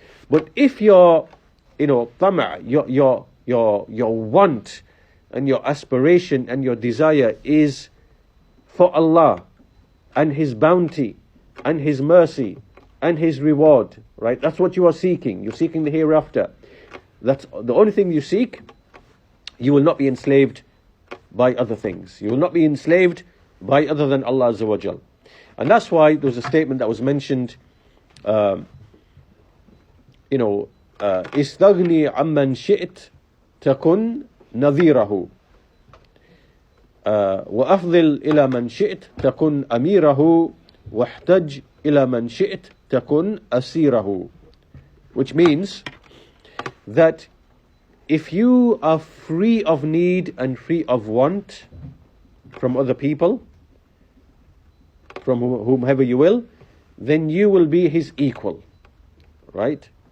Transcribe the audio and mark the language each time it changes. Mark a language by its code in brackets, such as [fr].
[en] But if your tama', your want and your aspiration and your desire is for Allah and His bounty and His mercy and His reward, right? That's what you are seeking. You're seeking the hereafter. That's the only thing you seek. You will not be enslaved by other things. You will not be enslaved by other than Allah Azza wa Jal. And that's why there was a statement that was mentioned, [ar] استغني عمن شئت تكن نظيره وأفضل إلى من شئت تكن أميره واحتج إلى من شئت تكن أسيره. [en] Which means that if you are free of need and free of want from other people, from whomever you will, then you will be his equal, right?